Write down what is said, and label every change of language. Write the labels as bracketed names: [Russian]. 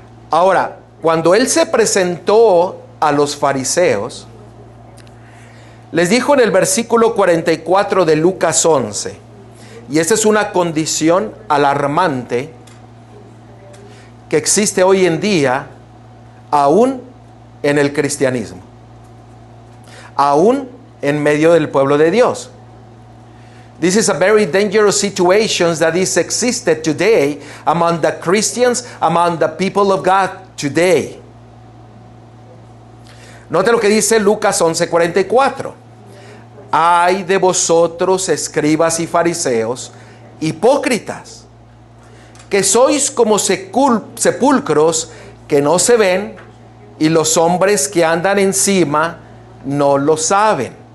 [Spanish] Ahora, cuando Él se presentó a los fariseos, les dijo en el versículo 44 de Lucas 11, y esta es una condición alarmante que existe hoy en día, aún en el cristianismo, aún en medio del pueblo de Dios. [English] This is a very dangerous situation that is existed today among the Christians, among the people of God today. [Spanish] Note lo que dice Lucas 11:44. Ay de vosotros, escribas y fariseos, hipócritas, que sois como sepulcros que no se ven, y los hombres que andan encima no lo saben.